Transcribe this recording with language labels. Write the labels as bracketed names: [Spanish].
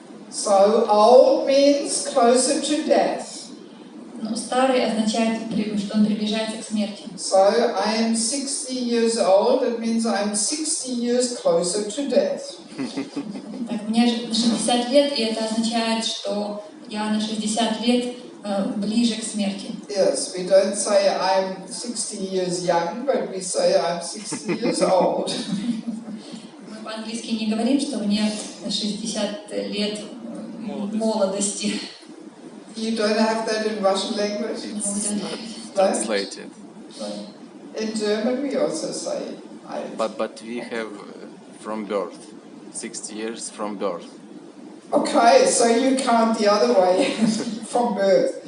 [English] So old means closer to death. [Russian] Но старый означает, что он приближается к смерти. [English] So I am 60 years old, it means I'm 60 years closer to death. [Russian] Так, мне 60 лет, и это означает, что я на 60 лет ближе к смерти. [English] Yes, we don't say I'm 60 years young, but we say I'm 60 years old. [Russian] Мы по-английски не говорим, что мне 60 лет молодости. [English] You don't have that in Russian language? Translated. In German we also say But we have from birth, 60 years from birth. Okay, so you count the other way, from birth.